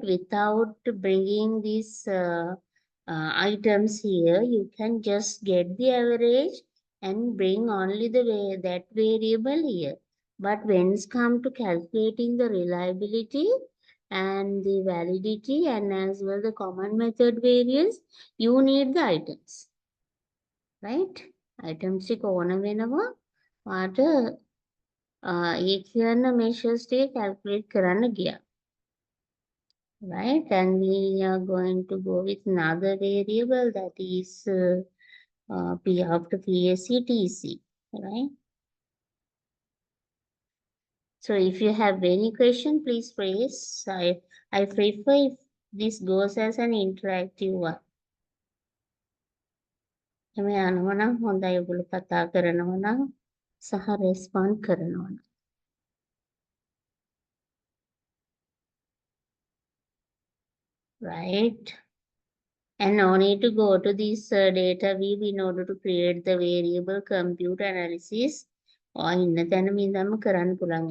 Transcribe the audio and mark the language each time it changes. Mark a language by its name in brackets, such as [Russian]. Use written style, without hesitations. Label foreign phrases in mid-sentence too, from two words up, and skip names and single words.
[English] Without bringing these items here, you can just get the average and bring only that variable here. But when it's come to calculating the reliability and the validity and as well the common method variance, you need the items, right? [Sinhala] Items ඕන වෙනවා. වාට ඒ කියන measures ටික calculate කරන්න ගියා. [English] Right, and we are going to go with another variable that is P after PSC TC, right? So if you have any question, please raise. I prefer if this goes as an interactive one. [Sinhala] එමේ යනවා නම් හොඳයි ඔයගොල්ලෝ කතා කරනවා නම් සහ respond කරනවා නම්. [English] Right? And no need to go to this data view in order to create the variable compute analysis. [Sinhala] Or ඉන්න තැනම ඉඳන්ම කරන්න පුළුවන්.